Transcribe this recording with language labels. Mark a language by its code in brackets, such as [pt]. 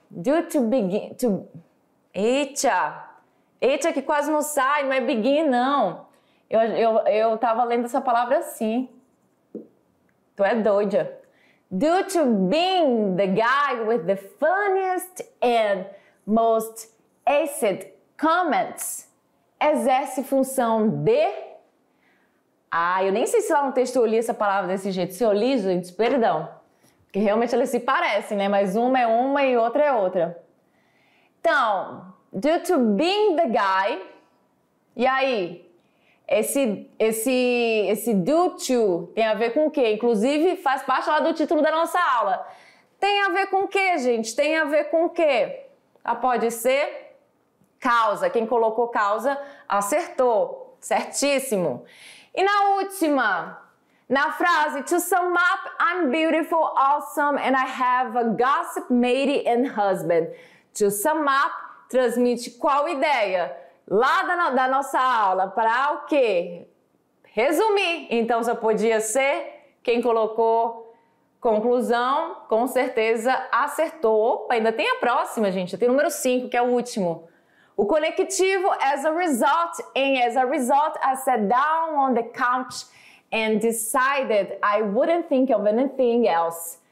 [pt] Due to begin... Eita, que quase não sai, não é begin, não. Eu tava lendo essa palavra assim. Tu é doida. [en] Due to being the guy with the funniest and most acid comments, [pt] exerce função de... eu nem sei se lá no texto eu li essa palavra desse jeito. Se eu li, gente, perdão. Porque realmente elas se parecem, né? Mas uma é uma e outra é outra. Então, [en] due to being the guy... [pt] E aí? Esse due to tem a ver com o quê? Inclusive, faz parte lá do título da nossa aula. Tem a ver com o quê, gente? Tem a ver com o quê? Pode ser causa. Quem colocou causa acertou. Certíssimo. E na última, na frase, [en] to sum up, I'm beautiful, awesome, and I have a gossip matey and husband. [pt] To sum up transmite qual ideia? Lá da nossa aula, para o quê? Resumir. Então, só podia ser quem colocou conclusão, com certeza acertou. Opa, ainda tem a próxima, gente. Tem o número 5, que é o último. O conectivo, [en] as a result, I sat down on the couch and decided I wouldn't think of anything else.